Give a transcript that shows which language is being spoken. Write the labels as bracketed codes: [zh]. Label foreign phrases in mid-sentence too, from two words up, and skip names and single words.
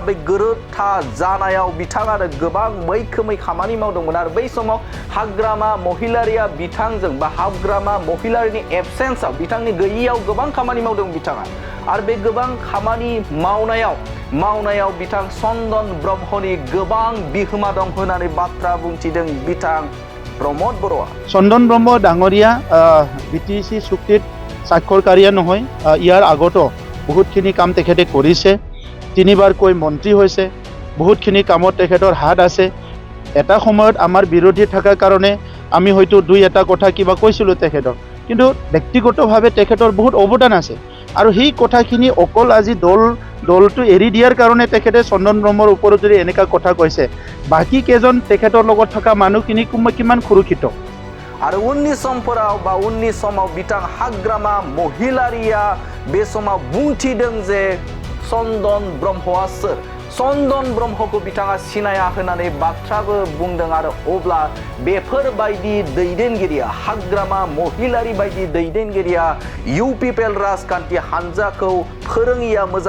[brx] बे गोरोबथा जानायाव बिथाङानो गोबां मैखोमै खामानि मावदोंमोन आरो बै समाव हाग्रामा महिलारिया बिथांजों बा हाग्रामा महिलारिनि एबसेन्सआव बिथांनि गैयियाव गोबां खामानि मावदों बिथाङा आरो बे गोबां खामानि मावनायाव बिथां चन्दन ब्रह्मनि गोबां बिहोमा दं होननानै बाथ्रा बुंथिदों बिथां प्रमद बर'आ [as] চন্দন ব্ৰহ্ম ডাঙৰীয়া BTC চুক্তিত স্বাক্ষৰকাৰীয়া নহয় ইয়াৰ আগতো বহুতখিনি কাম তেখেতে কৰিছে তিনিবাৰকৈ মন্ত্ৰী হৈছে বহুতখিনি কামত তেখেতৰ হাত আছে এটা সময়ত আমাৰ বিৰোধী থকাৰ কাৰণে আমি হয়তো দুই এটা কথা কিবা কৈছিলোঁ তেখেতৰ কিন্তু ব্যক্তিগতভাৱে তেখেতৰ বহুত অৱদান আছে আৰু সেই কথাখিনি অকল আজি দলটো এৰি দিয়াৰ কাৰণে তেখেতে চন্দন ব্ৰহ্মৰ ওপৰত যদি এনেকুৱা কথা কৈছে বাকী কেইজন তেখেতৰ লগত থকা মানুহখিনি কিমান সুৰক্ষিত [brx] आरो उननि समाव बिथां हाग्रामा महिलारिया बे समाव बुंथिदों जे चन्दन ब्रह्मआ सोर चन्दन ब्रह्मखौ बिथाङा सिनाया होननानै बाथ्राबो बुंदों आरो अब्ला बेफोरबायदि दैदेनगिरिया हाग्रामा महिलारि बायदि दैदेनगिरिया UPPL राजखान्थि हान्जाखौ फोरोङिया मोजां